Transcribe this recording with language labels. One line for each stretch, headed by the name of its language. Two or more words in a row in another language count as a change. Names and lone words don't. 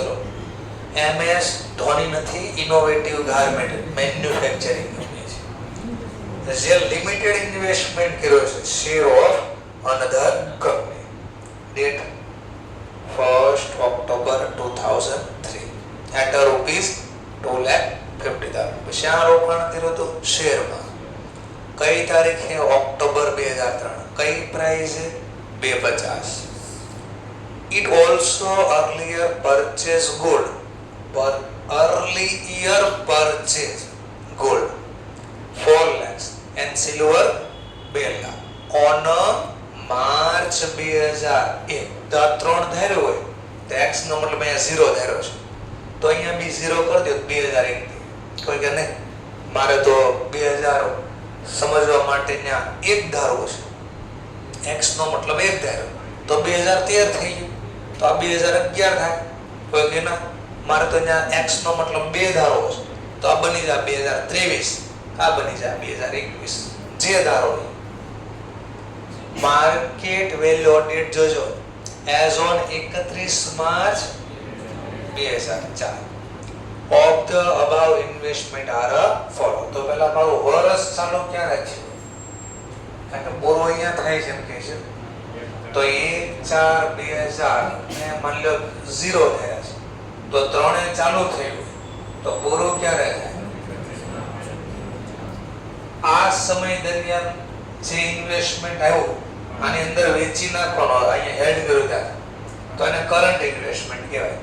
Gujarati: ચલો, MS ધોની નથી,
English: innovative garment manufacturing company
Gujarati: છે જે
English: limited investment
Gujarati: કર્યો છે
English: share of another company. ડેટ 1st October 2003 એટ ₹2,50,000.
Gujarati: પછી આ રોકાણ કર્યું હતું શેરમાં. કઈ તારીખે? ઓક્ટોબર 2003. કઈ પ્રાઇસ? 250.
English: It also earlier purchased gold per earlier purchase gold 4 lakhs and silver 2 lakh on March 2001.
Gujarati: તો આ 3 ધાર્યો હોય તો x નો મતલબ અહીંયા 0 ધાર્યો છે તો અહીંયા બી 0 કરી દો 2001. કોઈ કે નહીં મારે તો 2000 સમજવા માટે ત્યાં 1 ધારવો છે. x નો મતલબ 1 ધાર્યો તો 2013 થઈ ગયું તો આ 2011 થાય. કોઈ કે ના મારે તો ત્યાં x નો મતલબ 2 ધારવો છે તો આ બની જાય 2023, આ બની જાય 2021. જે ધારો
English: market value date જોજો as on 31 March 2004 of the above investment are follow.
Gujarati: તો પહેલા મારું વર્ષ ચાલુ ક્યાં રાખ્યું? કારણ કે પૂરો અહીંયા થાય છે એમ કે છે તો 1/4/2000 ને માની લો 0 થયા છે તો 3 ચાલુ થયું તો પૂરું ક્યારે થાય? આ સમય દરમિયાન જે ઇન્વેસ્ટમેન્ટ આવ્યું આની અંદર વેચી નાખવાનો, અહીંયા હેલ્ડ કર્યું ત્યાં તો એને
English: current investment
Gujarati: કહેવાય.